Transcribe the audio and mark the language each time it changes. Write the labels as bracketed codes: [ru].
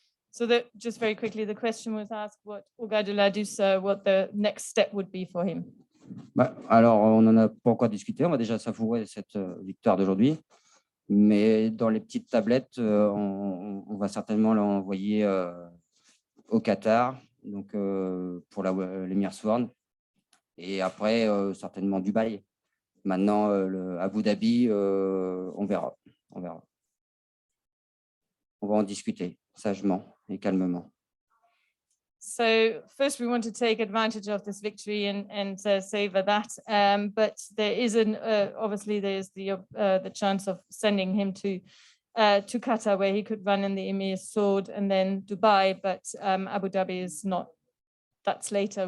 [en] So just very quickly, the question was asked what Hogarth de Ladus, what the next step would be for him. [fr] Alors, on n'en a pas encore discuté. On va déjà savourer cette victoire d'aujourd'hui. Mais dans les petites tablettes, on va certainement l'envoyer au Qatar, donc pour l'émir Sworn. Et après, certainement Dubaï. Maintenant, Abu Dhabi, on verra. On va en discuter sagement et calmement. [en] So first, we want to take advantage of this victory and savor that. But there is obviously there's the chance of sending him to to Qatar, where he could run in the Emir's sword, and then Dubai, but Abu Dhabi is not. That's later.